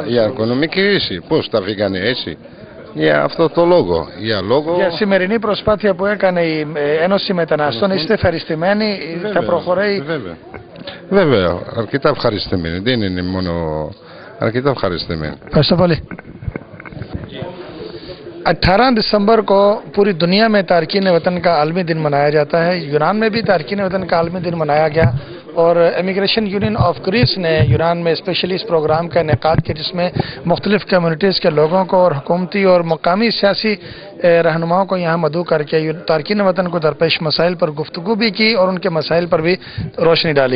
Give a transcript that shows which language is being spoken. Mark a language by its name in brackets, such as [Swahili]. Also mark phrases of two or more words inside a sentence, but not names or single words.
[Greek] Για οικονομική κρίση. Πώς τα φύγανε έτσι? Για αυτό το λόγο. Για σημερινή προσπάθεια που έκανε η Ένωση Μεταναστών, είστε ευχαριστημένοι? Θα προχωράει? Βέβαια. Αρκετά ευχαριστημένοι. Δεν είναι μόνο... αρκετά ευχαριστημένοι. Ευχαριστώ πολύ. [Urdu] 18 دسمبر کو پوری دنیا میں تارکین وطن کا عالمی دن منایا جاتا ہے. یونان میں بھی تارکین وطن کا عالمی دن منایا گیا اور امیگریشن یونین آف گریس نے یونان میں سپیشلی اس پروگرام کا انعقاد کیا، جس میں مختلف کمیونٹیز کے لوگوں کو اور حکومتی اور مقامی سیاسی رہنماؤں کو یہاں مدعو کر کے تارکین وطن کو درپیش مسائل پر گفتگو بھی کی اور ان کے مسائل پر بھی روشنی ڈالی.